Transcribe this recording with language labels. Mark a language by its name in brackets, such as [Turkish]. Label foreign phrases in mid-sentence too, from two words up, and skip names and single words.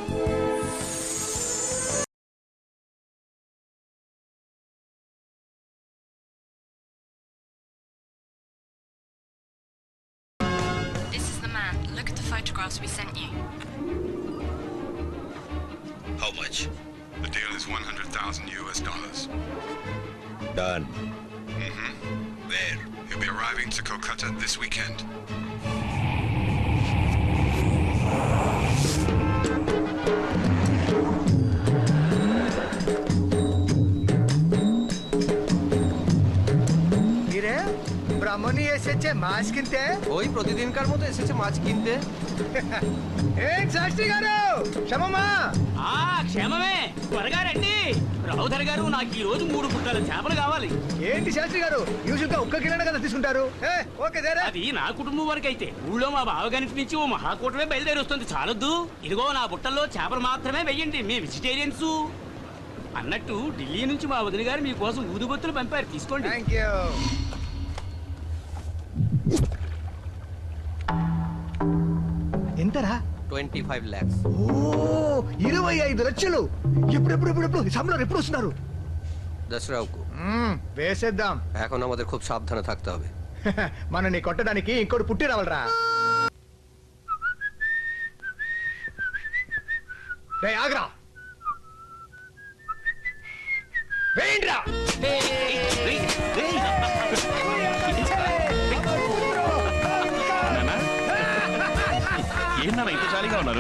[English] This is the man. Look at the photographs we sent you. How much? The deal is $100,000 US. Done. Mm-hmm. Where? He'll be arriving to Kolkata this weekend. [Bangla] ব্রাহ্মণী এসেছে মাছ কিনতে। ওই প্রতিদিনকার মতো এসেছে মাছ কিনতে। [Telugu] ఏం శాస్త్రి గారు, క్షమమా? క్షేమమే, త్వరగా రండి. రావుధర్ గారు, నాకు ఈ రోజు 3 పుట్టాల చేపలు కావాలి. ఏంటి శాస్త్రి గారు, యూజువల్ గా ఒక్క కిలోనే కదా తీసుకుంటారు? ఓకే దేరా. అది నా కుటుంబం వరకు అయితే ఊళ్ళో మా బావగారి నుంచి ఓ మహాకూటమే బయలుదేరి వస్తుంది. చాలొద్దు, ఇదిగో నా బుట్టల్లో చేపలు మాత్రమే వెయ్యండి, మేము వెజిటేరియన్స్. అన్నట్టు ఢిల్లీ నుంచి మా వదిన గారు మీకోసం ఊదుబొత్తులు పంపారు, తీసుకోండి. [English] thank you. [Telugu] ఎంతరా? [English] 25 lakhs. [Telugu] ఓ 25 లక్షలు. ఎప్పుడు సంబళం ఎప్పుడు వస్తున్నారు? దసరాకు వేసేద్దాం. [Bangla] এখন আমাদের খুব সাবধানে থাকতে হবে. [Telugu] మనని కొట్టడానికి ఇంకోటి పుట్టి రావాలరా. రే ఆగ్రా, వేయండిరా. ఏంటన్నా ఇంత జాలీగా ఉన్నారు?